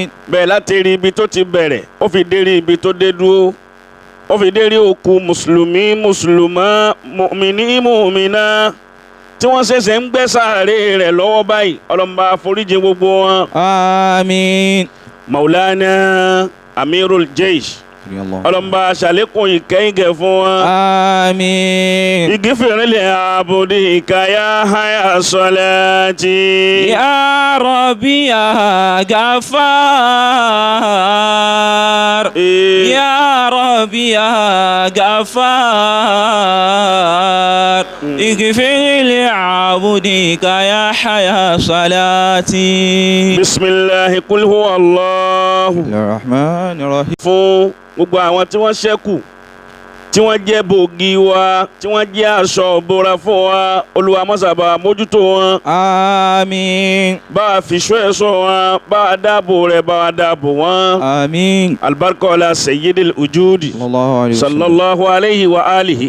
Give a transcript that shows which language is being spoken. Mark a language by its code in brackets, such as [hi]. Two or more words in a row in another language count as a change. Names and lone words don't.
[yo] bẹ́ẹ̀ láti rí ibi tó ti bẹ̀rẹ̀ ó fi dé rí ibi tó dé dúró ó fi dé rí òkú mùsùlùmí mùsùlùmá mùmíní mùmíná tí wọ́n ṣẹ̀ṣẹ̀ ń gbẹ́ sàárè rẹ̀ lọ́wọ́ báyìí ọlọ́mọba foríjì gbogbo wọn. àmín. [ar] مولانا أمير الجيش [yo] ọlọ́mọba ṣàlékún ìkẹ́yìnkẹ́ fún wọn. àmín. [ar] اغفر لعبدك هذا الصلاة. يا رب يا غفار. يا رب يا غفار. اغفر لعبدك هذا الصلاة. بسم الله قل هو الله. الرحمن الرحيم. [yo] fún gbogbo àwọn tí wọ́n ṣẹ́kù tí wọ́n jẹ́ bògì wa tí wọ́n jẹ́ aṣọ òbora fún wa Olúwa mọ́sàbà mójútó wọn. àmín. bá a fìṣọ́ ẹ̀ṣọ́ wọn bá a dáàbò rẹ̀ bá a dáàbò wọn. àmín. [ar] بارك على سيد الوجود صلى الله عليه وآله.